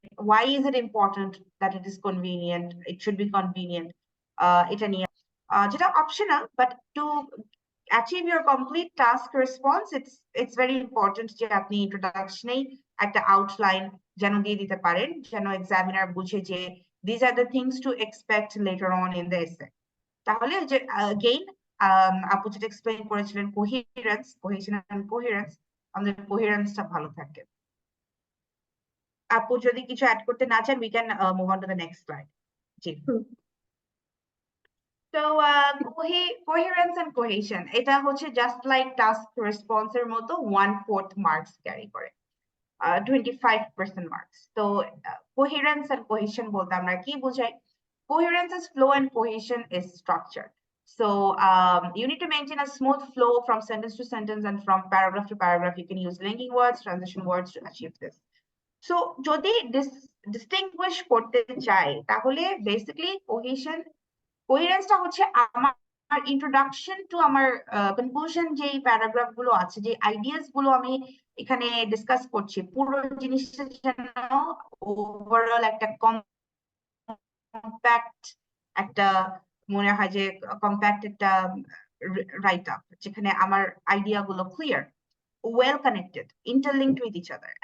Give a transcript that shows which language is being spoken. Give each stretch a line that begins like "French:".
English: why is it important that it is convenient, it should be convenient,
Bangla: এটা নিয়ে যেটা
English: optional, but to achieve your complete task response, it's very important যে আপনি introduction এই একটা outline যেন দিয়ে দিতে পারেন, যেন examiner বুঝে যে these are the things to expect later on in the essay.
Bangla: তাহলে যে again আপু যেটা explain করেছিলেন cohesion and coherence, আমাদের coherenceটা ভালো থাকে। আপু যদি কিছু অ্যাড করতে না চান,
English: we can move on to the next slide. জি। So coherence and cohesion,
Bangla: এটা হচ্ছে
English: just like task response এর মতো 1/4 marks carry করে, 25% marks.
Bangla: So coherence and cohesion বলতে আমরা কি বোঝাই?
English: Coherence is flow and cohesion is structure. So you need to maintain a smooth flow from sentence to sentence and from paragraph to paragraph. You can use linking words, transition words to achieve this.
Bangla: So যদি distinguish করতে চাই, তাহলে basically কোহেরেন্সটা হচ্ছে আমার introduction to আমার conclusion, যে paragraph গুলো আছে, যে আইডিয়াস গুলো আমি এখানে ডিসকাস করছি, পুরো জিনিসটা যেন ওভারঅল একটা কম্প্যাক্ট একটা মনে হয় যে কম্প্যাক্ট একটা রাইট আপ, যেখানে আমার আইডিয়া গুলো clear,
English: well connected, interlinked with each other.